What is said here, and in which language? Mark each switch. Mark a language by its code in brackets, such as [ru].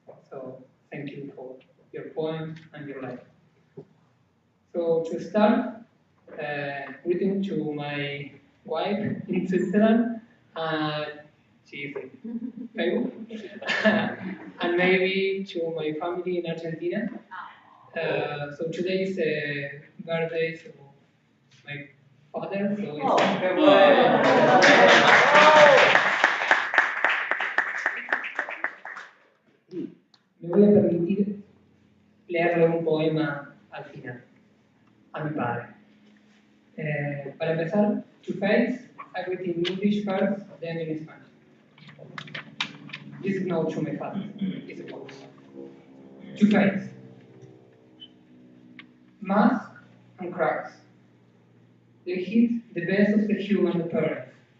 [en] So thank you for your poem and your life. So to start, greeting to my wife in Switzerland. She is in Peru. And maybe to my family in Argentina. So today is the birthday of my father. [es] So me voy a permitir leerle un poema al final a mi padre. Para empezar, [en] to face, I read in English first, then in Spanish. This is not to my father, it's a poem. To face. Mask and cracks. They hit the best of the human appearance.